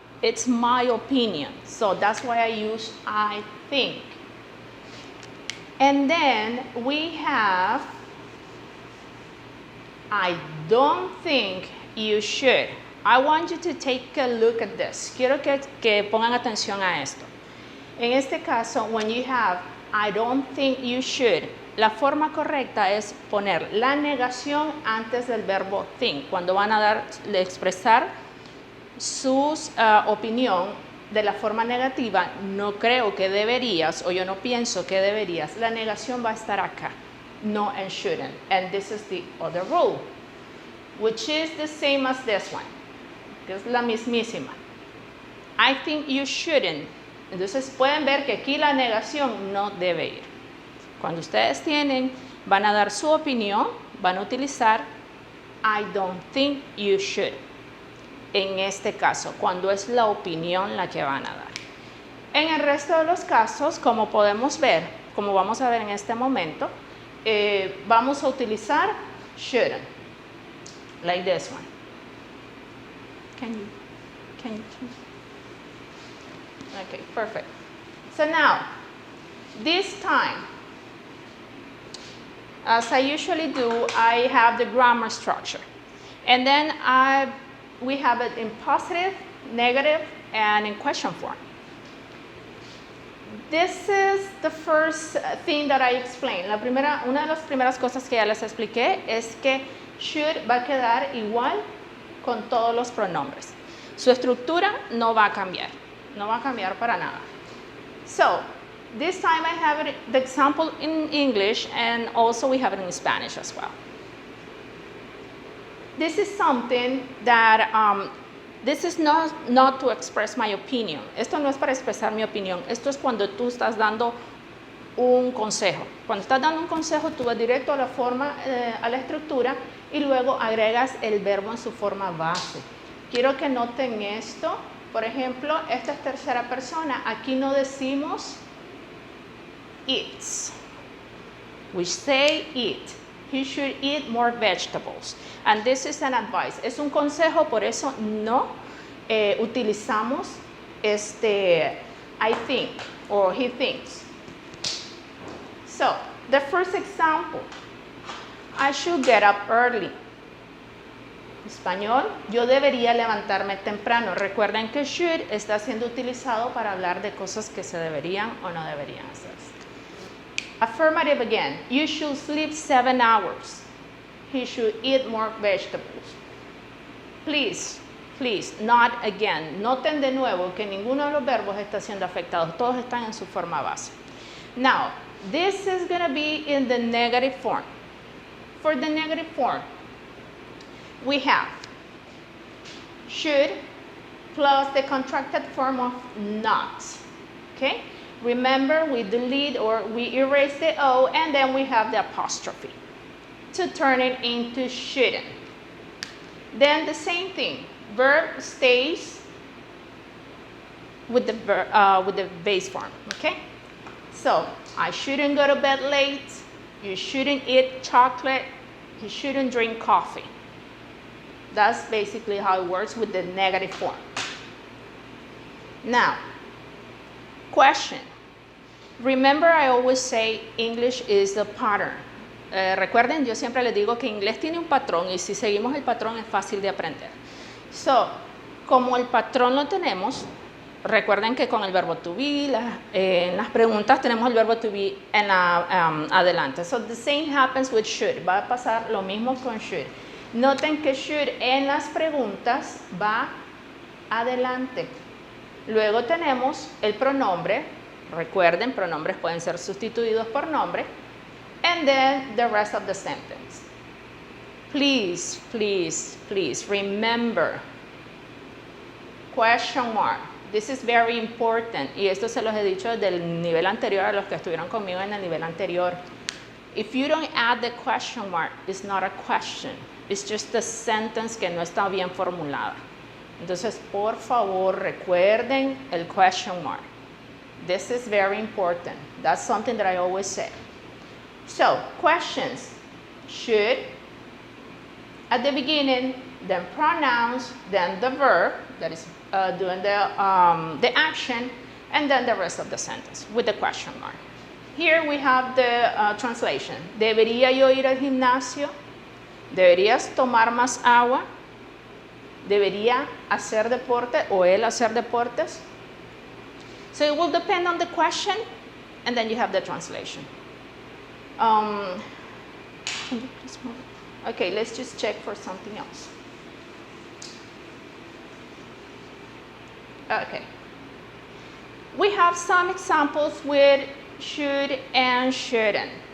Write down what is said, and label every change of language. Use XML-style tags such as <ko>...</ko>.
<en>It's my opinion, so that's why I use I think. And then we have I don't think you should. I want you to take a look at this.</en> <es>Quiero que pongan atención a esto. En este caso,</es> <en>when you have I don't think you should,</en> <es>la forma correcta es poner la negación antes del verbo think. Cuando van a expresar su opinión de la forma negativa, no creo que deberías o yo no pienso que deberías, la negación va a estar acá, no</es> <en>and shouldn't. And this is the other rule, which is the same as this one,</en> <es>que es la mismísima.</es> <en>I think you shouldn't.</en> <es>Entonces pueden ver que aquí la negación no debe ir. Cuando ustedes van a dar su opinión, van a utilizar</es> <en>I don't think you should.</en> <es>En este caso, cuando es la opinión la que van a dar. En el resto de los casos, como podemos ver, como vamos a ver en este momento, vamos a utilizar shouldn't,</es> <en>like this one. Can you? Okay, perfect. So now, this time, as I usually do, I have the grammar structure. And then we have it in positive, negative, and in question form. This is the first thing that I explained.</en> <es>Una de las primeras cosas que ya les expliqué es que should va a quedar igual con todos los pronombres. Su estructura no va a cambiar. No va a cambiar para nada.</es> <en>So, this time I have the example in English and also we have it in Spanish as well. This is something that, this is not to express my opinion.</en> <es>Esto no es para expresar mi opinión. Esto es cuando tú estás dando un consejo. Cuando estás dando un consejo, tú vas directo a la forma, a la estructura y luego agregas el verbo en su forma base. Quiero que noten esto. Por ejemplo, esta es tercera persona. Aquí no decimos eats.</es> <en>We say eat. He should eat more vegetables. And this is an advice.</en> <es>Es un consejo, por eso no utilizamos</es> <en>I think, or he thinks. So, the first example, I should get up early.</en> <es>Español, yo debería levantarme temprano. Recuerden que should está siendo utilizado para hablar de cosas que se deberían o no deberían hacer.</es> <en>Affirmative again, you should sleep 7 hours. He should eat more vegetables. Please, not again.</en> <es>Noten de nuevo que ninguno de los verbos está siendo afectado. Todos están en su forma base.</es> <en>Now, this is going to be in the negative form. For the negative form, we have should plus the contracted form of not. Okay? Remember, we delete or we erase the O, and then we have the apostrophe to turn it into shouldn't. Then the same thing, verb stays with the base form, okay? So, I shouldn't go to bed late, you shouldn't eat chocolate, you shouldn't drink coffee. That's basically how it works with the negative form. Now, question. Remember, I always say English is the pattern.</en> <es>Recuerden, yo siempre les digo que inglés tiene un patrón y si seguimos el patrón es fácil de aprender. So, como el patrón lo tenemos, recuerden que con el verbo to be, en las preguntas tenemos el verbo to be en adelante.</es> <en>So, the same happens with should.</en> <es>Va a pasar lo mismo con should. Noten que should en las preguntas va adelante. Luego tenemos el pronombre. Recuerden, pronombres pueden ser sustituidos por nombre.</es> <en>And then the rest of the sentence. Please, please, please remember. Question mark. This is very important.</en> <es>Y esto se los he dicho del nivel anterior a los que estuvieron conmigo en el nivel anterior.</es> <en>If you don't add the question mark, it's not a question. It's just a sentence</en> <es>que no está bien formulada. Entonces, por favor, recuerden el question mark.</es> <en>This is very important. That's something that I always say. So, questions. Should, at the beginning, then pronouns, then the verb, that is doing the action, and then the rest of the sentence with the question mark. Here we have the translation.</en> <es>¿Debería yo ir al gimnasio? ¿Deberías tomar más agua? ¿Debería hacer deporte o él hacer deportes?</es> <en>So it will depend on the question, and then you have the translation. Can you please move? Okay, let's just check for something else. Okay. We have some examples with should and shouldn't.</en>